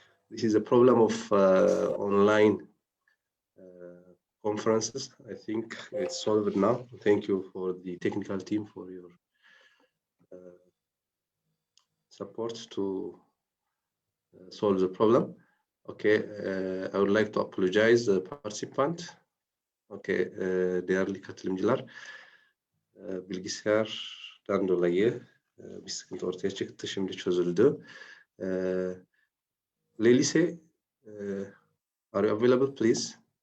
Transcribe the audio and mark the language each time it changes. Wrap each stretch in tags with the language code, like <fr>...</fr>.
<en>This is a problem of online conferences. I think it's solved now. Thank you for the technical team for your support to solve the problem. Okay, I would like to apologize the participant.</en> <tr>Okay, değerli katılımcılar, bilgisayardan dolayı bir sıkıntı ortaya çıktı, şimdi çözüldü.</tr> <en>Lelise, are you available, please?</en>